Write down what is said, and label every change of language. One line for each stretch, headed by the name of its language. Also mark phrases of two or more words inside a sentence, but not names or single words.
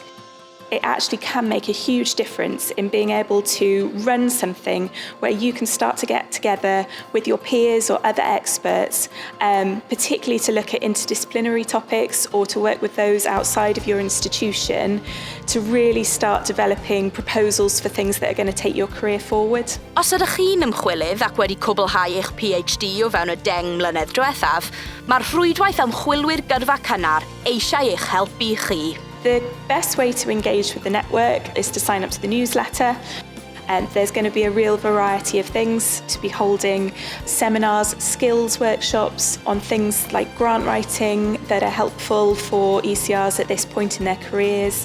English: It actually can make a huge difference in being able to run something where you can start to get together with your peers or other experts, particularly to look at interdisciplinary topics or to work with those outside of your institution to really start developing proposals for things that are going to take your career forward.
Welsh: Os ydych chi'n ymchwilydd ac wedi cwblhau eich PhD o fewn y 10 mlynedd diwethaf, mae'r Rhwydwaith Ymchwilwyr Gyrfa Cynnar eisiau eich helpu chi.
English: The best way to engage with the network is to sign up to the newsletter. And there's going to be a real variety of things to be holding seminars, skills workshops on things like grant writing that are helpful for ECRs at this point in their careers.